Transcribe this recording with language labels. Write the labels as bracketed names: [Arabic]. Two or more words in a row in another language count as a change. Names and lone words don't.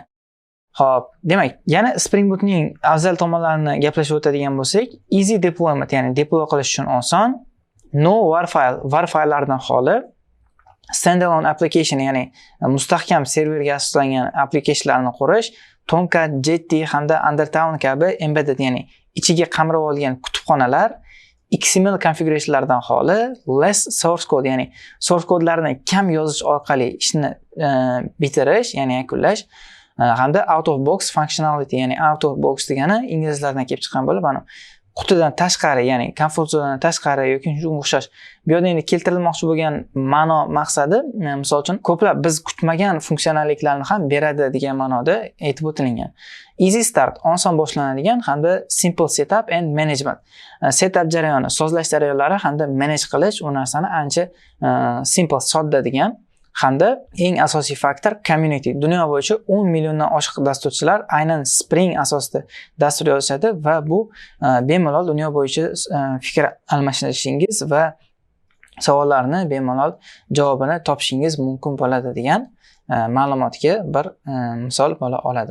[Uzbek] Xo'p, demak, yana Spring Bootning afzal tomonlarini gaplashib o'tadigan bo'lsak, [English] easy deployment, [Uzbek] ya'ni deploy qilish uchun oson, no war fayllardan xoli, [English] standalone application, [Uzbek] ya'ni mustahkam serverga asoslangan applicationlarni qurish, Tomcat, Jetty hamda Undertown kabi embedded, ya'ni ichiga qamrab olgan kutubxonalar, XML konfiguratsiyalardan xoli, [English] less source code, [Uzbek] ya'ni source kodlarni kam yozish orqali ishni bitirish, ya'ni yakunlash, hamda [English] out of box functionality, [Uzbek] ya'ni [English] out of box [Uzbek] degani inglizlardan kelib chiqqan bo'lib, mana qutidan tashqari, ya'ni komfort zonadan tashqari yoki shunga o'xshash. Bu yerda endi keltirilmoqchi bo'lgan ma'no maqsadi, misol uchun, ko'plab biz kutmagan funksionalliklarni ham beradi degan ma'noda aytib o'tilgan. [English] Easy start, [Uzbek] oson boshlanadigan hamda [English] simple setup and management. [Uzbek] Setup jarayoni, sozlash jarayonlari hamda manage qilish u narsani ancha simple, sodda degan. Hamda eng asosiy faktor community. Dunyo bo'yicha 10 milliondan oshiq dasturchilar aynan Spring asosida dastur yozishadi va bu bemalol dunyo bo'yicha fikr almashinishingiz va savollarni bemalol javobini topishingiz mumkin bo'ladi degan ma'lumotga bir misol bo'la oladi.